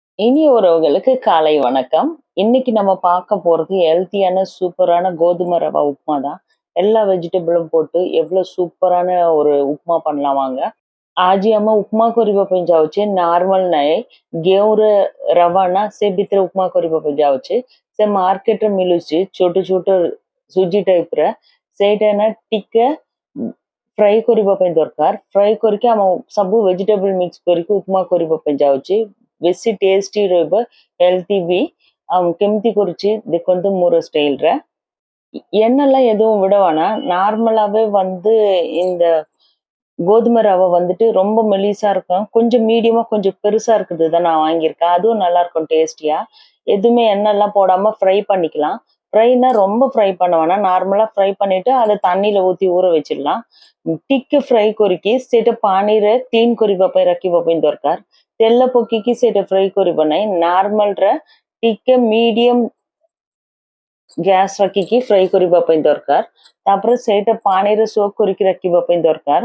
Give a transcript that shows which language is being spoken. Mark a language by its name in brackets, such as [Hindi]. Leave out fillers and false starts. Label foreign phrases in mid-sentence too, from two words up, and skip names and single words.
[Tamil] இனிய உறவுகளுக்கு காலை வணக்கம். இன்னைக்கு நம்ம பார்க்க போறது ஹெல்த்தியான சூப்பரான கோதுமை ரவா உப்புமா தான். எல்லா வெஜிடபிளும் போட்டு எவ்வளோ சூப்பரான ஒரு உப்புமா பண்ணலாம் வாங்க. [Hindi] आज हम उपमा [Odia] କରିବା ପାଇଁ ଯାଉଛେ ନର୍ମାଲ ନାଇଁ ଗେଉଁର ରवा ନା ସେ ଭିତରେ ଉପମା କରିବା ପାଇଁ ଯାଉଛେ ସେ ମାର୍କେଟରେ ମିଳୁଛି ଛୋଟ ଛୋଟ ସୁଜି ଟାଇପର ସେଇଟା ନା ଟିକେ ଫ୍ରାଏ କରିବା ପାଇଁ ଦରକାର ଫ୍ରାଏ କରିକି ଆମ ସବୁ [English] vegetable mix [Odia] କରିକି ଉପମା କରିବା ପାଇଁ ଯାଉଛି ବେଶୀ ଟେଷ୍ଟି ରହିବ ହେଲ୍ଦି ବି ଆଉ କେମିତି କରୁଛି ଦେଖନ୍ତୁ ମୋର [Tamil] ஸ்டைல்ல எண்ணெல்லாம் எதுவும் விட வேணாம் நார்மலாவே வந்து இந்த கோதுமை ரவை வந்துட்டு ரொம்ப மெலிசா இருக்கும். கொஞ்சம் மீடியமா கொஞ்சம் பெருசா இருக்குது தான் நான் வாங்கியிருக்கேன். அதுவும் நல்லா இருக்கும் டேஸ்டியா. எதுவுமே எண்ணெய்லாம் போடாம ஃப்ரை பண்ணிக்கலாம். ஃப்ரைனா ரொம்ப ஃப்ரை பண்ண வேணாம். நார்மலா ஃப்ரை பண்ணிட்டு அத தண்ணீல ஊத்தி ஊற வச்சிடலாம்। [Odia] ଟିକେ ଫ୍ରାଏ କରିକି ସେଇଟା ପାଣିରେ କ୍ଲିନ୍ କରିବା ପାଇଁ ରଖିବା ପାଇଁ ଦରକାର। ତେଲ ପକେଇକି ସେଇଟା ଫ୍ରାଏ କରିବ ନାହିଁ। ନର୍ମାଲରେ ଟିକେ [English] medium gas [Odia] ରଖିକି ଫ୍ରାଏ କରିବା ପାଇଁ ଦରକାର। ତାପରେ ସେଇଟା ପାଣିରେ ସୋକ୍ କରିକି ରଖିବା ପାଇଁ ଦରକାର।